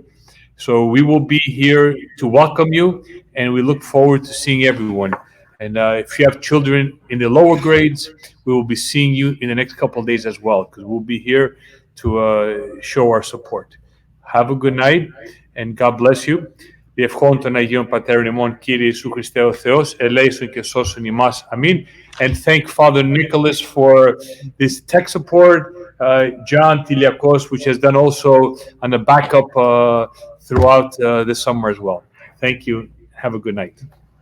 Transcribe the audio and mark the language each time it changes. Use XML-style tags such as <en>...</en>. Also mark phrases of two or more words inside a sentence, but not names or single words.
<en>So we will be here to welcome you, and we look forward to seeing everyone. And if you have children in the lower grades, we will be seeing you in the next couple of days as well, because we'll be here to show our support. Have a good night, and God bless you.</en> <el>Διευχών των Αγίων Πατέρων ημών, Κύριε Ιησού Χριστέ ο Θεός, ελέησον και σώσον ημάς.</el> <en>Amen. And thank Father Nicholas for this tech support, John Tiliakos, which has done also on the backup throughout the summer as well. Thank you. Have a good night.</en>